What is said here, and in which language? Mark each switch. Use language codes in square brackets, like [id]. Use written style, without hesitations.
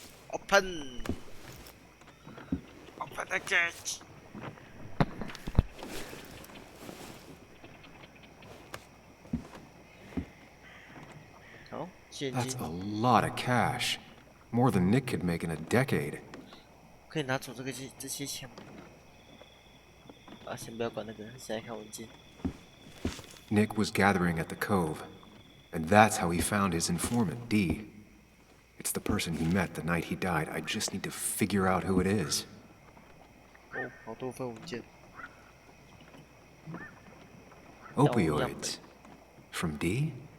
[en] Open the gate. Oh, that's a lot of cash. More than Nick could make in a decade. [zh] 可以拿走这些钱吗？啊，先不要管那个，现在看文件。 [en] Nick was gathering at the Cove, and that's how he found his informant, Dee. It's the person he met the night he died. I just need to figure out who it is. [zh] 哦，好多份文件。 [en] Opioids. From Dee?